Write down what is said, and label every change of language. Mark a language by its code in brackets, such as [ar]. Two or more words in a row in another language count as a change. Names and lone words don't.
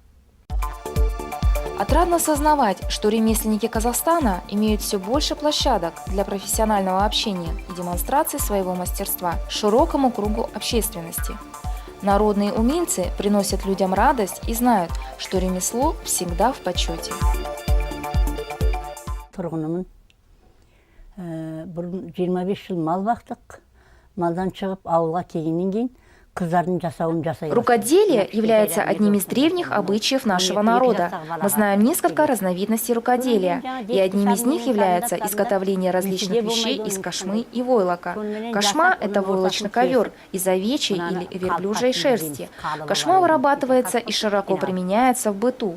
[ru] Отрадно сознавать, что ремесленники Казахстана имеют все больше площадок для профессионального общения и демонстрации своего мастерства широкому кругу общественности. Народные умельцы приносят людям радость и знают, что ремесло всегда в почете. [kk] Тұрғынымын. Бұрын 25 жыл мал бақтық. Малдан шығып ауылға келгеннен кейін қыздардың жасауын жасай бастадым. [ru] Рукоделие является одним из древних обычаев нашего народа. Мы знаем несколько разновидностей рукоделия, и одним из них является изготовление различных вещей из кошмы и войлока. Кошма – это войлочный ковер из овечьей или верблюжьей шерсти. Кошма вырабатывается и широко применяется в быту.